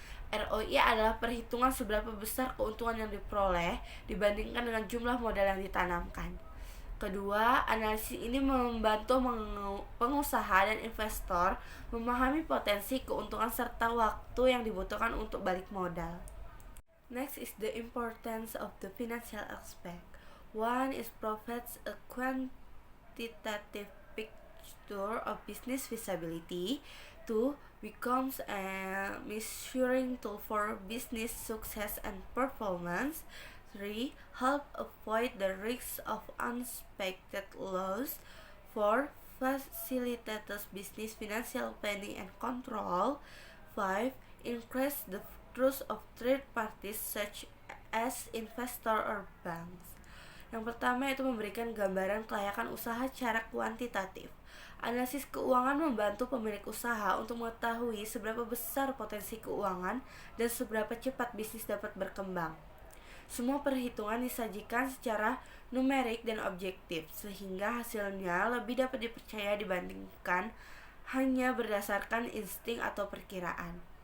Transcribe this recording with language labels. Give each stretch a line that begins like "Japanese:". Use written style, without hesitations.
Indonesian: ROI adalah perhitungan seberapa besar keuntungan yang diperoleh dibandingkan dengan jumlah modal yang ditanamkan. Kedua, analisis ini membantu pengusaha dan investor memahami potensi keuntungan serta waktu yang dibutuhkan untuk balik modal.
English: Next is the importance of the financial aspect. One is provides a quantitative picture of business feasibility. 2. Becomes a measuring tool for business success and performance. 3. Help avoid the risks of unexpected loss. 4. Facilitates business financial planning and control. 5. Increase the trust of third parties such as investor or banks.
Indonesian: Yang pertama yaitu memberikan gambaran kelayakan usaha secara kuantitatif. Analisis keuangan membantu pemilik usaha untuk mengetahui seberapa besar potensi keuangan dan seberapa cepat bisnis dapat berkembang. Semua perhitungan disajikan secara numerik dan objektif, sehingga hasilnya lebih dapat dipercaya dibandingkan hanya berdasarkan insting atau perkiraan.